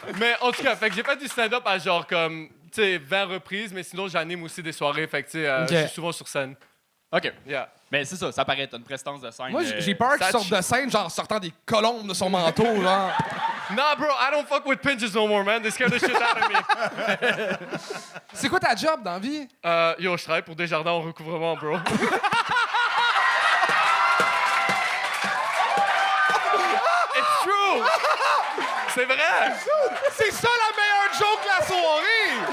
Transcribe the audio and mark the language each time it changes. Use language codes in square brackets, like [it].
[fr] Mais en tout cas, fait que j'ai fait du stand-up à genre comme, tu sais, 20 reprises, mais sinon, j'anime aussi des soirées, fait que, tu sais, je suis souvent sur scène. OK. Yeah. Mais c'est ça paraît. T'as une prestance de scène. Moi, j'ai peur qu'il sorte de scène, genre sortant des colombes de son manteau, genre. [en] Nah, bro, I don't fuck with pinches no more, man. They scare the shit out of me. [fr] C'est quoi ta job dans la vie? Yo, je travaille pour Desjardins en recouvrement, bro. [en] It's true! [fr] C'est vrai! C'est ça la meilleure joke de la soirée!